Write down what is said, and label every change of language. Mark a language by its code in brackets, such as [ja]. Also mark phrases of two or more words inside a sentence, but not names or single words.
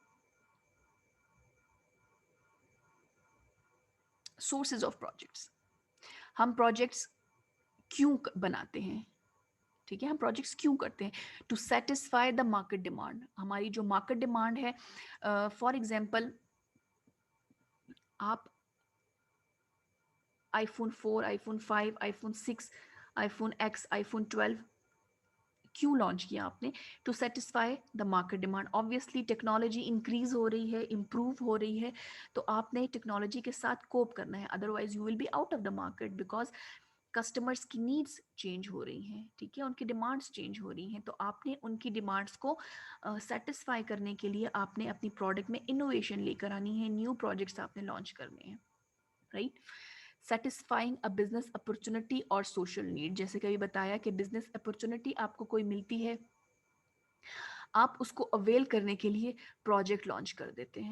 [en] sources of projects, [hi] हम प्रोजेक्ट्स क्यों बनाते हैं? ठीक है, हम प्रोजेक्ट्स क्यों करते हैं? [en] to satisfy the market demand, [hi] हमारी जो [en] market demand [hi] है, [en] for example [hi] आप iPhone 4, iPhone 5, iPhone 6, iPhone X, iPhone 12 क्यों लॉन्च किया आपने? [en] to satisfy the market demand. obviously technology increase [hi] हो रही है, इम्प्रूव हो रही है, तो आपने टेक्नोलॉजी के साथ कोप करना है, [en] otherwise you will be out of the market, because customers [hi] की [en] needs change [hi] हो रही हैं, ठीक है, उनकी [en] demands change [hi] हो रही हैं, तो आपने उनकी डिमांड्स को सेटिस्फाई करने के लिए आपने अपनी प्रोडक्ट में इनोवेशन लेकर आनी है, [en] new projects [hi] आपने लॉन्च करने हैं, राइट। [en] satisfying a business opportunity [hi] और [en] social need, [hi] जैसे कि अभी बताया कि [en] business opportunity [hi] आपको कोई मिलती है, आप उसको अवेल करने के लिए [en] project launch [hi] कर देते हैं।